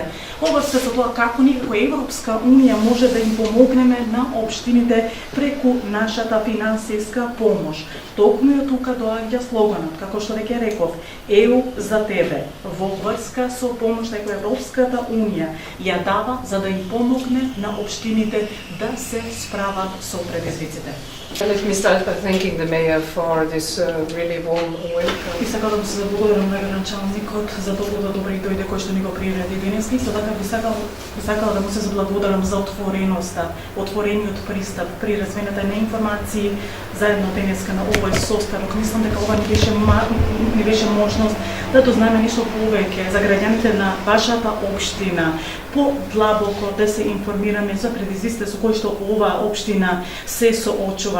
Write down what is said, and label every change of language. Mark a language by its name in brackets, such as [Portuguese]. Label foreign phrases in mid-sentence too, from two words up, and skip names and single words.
[Macedonian] Ова се со тоа како ние како Европска Унија може да им помогнеме на општините преку нашата финансиска помош. Токму ја тука доаѓа слоганот, како што веќе реков, ЕУ за тебе, во врска со помошта која Европската Унија ја дава за да им помогне на општините да се справат со предизвиците. [English] Let me start by thanking the mayor for this really warm welcome. [Macedonian] И сакам да се благодарам на градоначалникот за толку добри дојде кој што ни го приреди денес. И со така би сакала да му се заблагодарам за отворениот пристап при размената на информации заедно денеска на овој состанок. Мислам дека ова ни беше можност да дознаеме нешто повеќе за граѓаните на вашата општина, подлабоко да се информираме за предизвиците со кои што оваа општина се соочува.